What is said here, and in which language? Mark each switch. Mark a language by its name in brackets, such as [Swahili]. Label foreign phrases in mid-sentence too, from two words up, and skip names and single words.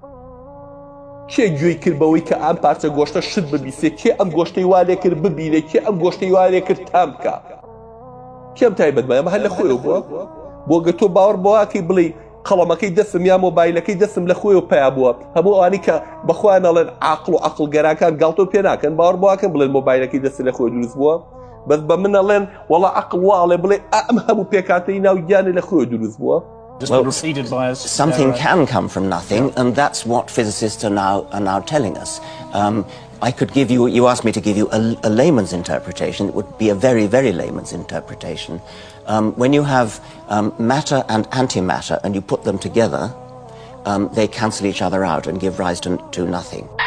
[Central Kurdish] کێ گوێی کردبەوەی کە ئەم پارچە گۆشتە شت ببیسێ کێ ئەم گۆشتەی وارێ کرد ببینێ کێ ئەم گۆشتەی وارێ کرد تام بکە کێم تایبەتمە ئەمە هەر لە خۆیەوە بووە بۆ گە تۆ باوەڕ بەواکەی بڵێ قەڵەمەکەی دەستم یا مۆبایلەکەی دەستم لە خۆیەوە پیا بووە هەموو ئەوانی کە بەخۆیان ئەڵێن عاقڵ و عەقڵگەرەکان گاڵتۆ پێ ناکەن باوەڕ بەواکەن بڵێن مۆبایلەکەی دەست لە خۆی دروست بووە بەس بە من ئەڵێن وەڵا عەقڵ واڵێ بڵێ ئەم هەموو پێکاتەی ناو گیانە لە خۆی دروست بووە [English] Well, something can come from nothing, and that's what physicists are now telling us. I could give you. You asked me to give you a layman's interpretation. It would be a very, very layman's interpretation. When you have matter and antimatter, and you put them together, they cancel each other out and give rise to nothing.